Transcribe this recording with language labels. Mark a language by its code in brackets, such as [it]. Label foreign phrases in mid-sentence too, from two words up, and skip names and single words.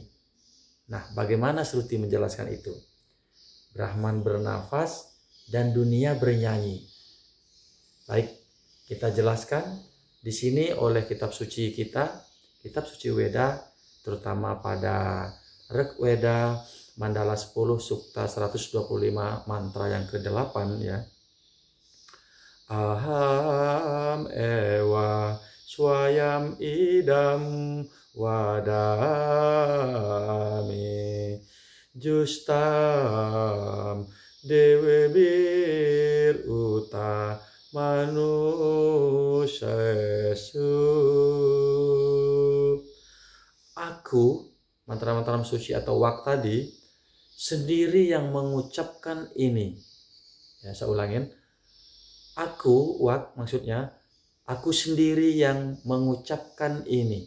[id] Nah, bagaimana Shruti menjelaskan itu? Brahman bernafas dan dunia bernyanyi. Baik, kita jelaskan di sini oleh kitab suci kita, kitab suci Weda, terutama pada Rigveda Mandala 10 Sukta 125 mantra yang ke-8 ya. [sa] Aham ewa swayam idam wadami justam dewe bir uta manusesu. [id] Aku, mantra-mantra suci atau wak tadi, sendiri yang mengucapkan ini. Ya, saya ulangin. Aku, wak maksudnya, aku sendiri yang mengucapkan ini.